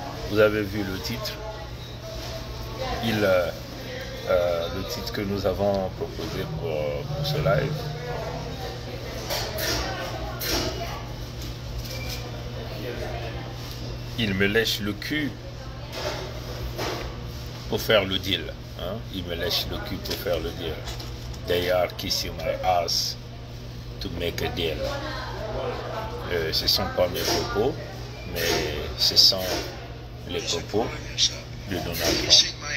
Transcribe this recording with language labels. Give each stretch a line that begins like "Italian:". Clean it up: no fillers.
French: Vous avez vu le titre. Le titre que nous avons proposé pour ce live. Il me lèche le cul pour faire le deal. Hein? Il me lèche le cul pour faire le deal.
English: They are kissing my ass to make a deal.
French: Ce sont pas mes propos, mais ce sont les propos de Donald Trump.